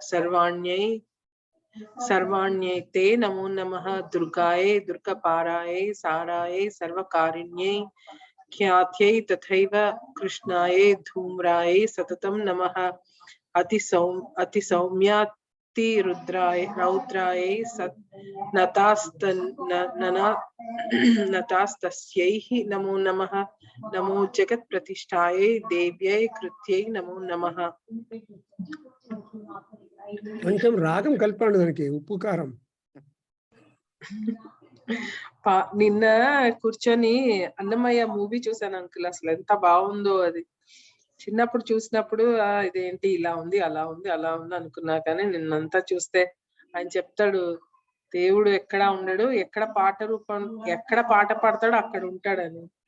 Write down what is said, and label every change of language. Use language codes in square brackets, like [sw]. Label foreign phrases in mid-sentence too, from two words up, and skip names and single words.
[sa] सर्वाण्यै ते नमो नमः दुर्गायै दुर्गपारायै सारायै सर्वकारिण्यै ख्यात्यै तथैव कृष्णायै धूम्रायै सततं नमः रौद्रायै नतास्तस्यै नमो नमः नमो जगत्प्रतिष्ठायै देव्यै कृत्यै नमो नमः. [te] కొంచెం రాగం కలపండి దానికి, ఉప్పు కారం. నిన్న కూర్చొని అన్నమయ్య మూవీ చూసాను అంకుల్, అసలు ఎంత బాగుందో అది. చిన్నప్పుడు చూసినప్పుడు ఇదేంటి ఇలా ఉంది అలా ఉంది అలా ఉంది అనుకున్నా, కానీ నిన్నంతా చూస్తే ఆయన చెప్తాడు దేవుడు ఎక్కడ ఉండడు, ఎక్కడ పాట పాడతాడో అక్కడ ఉంటాడని.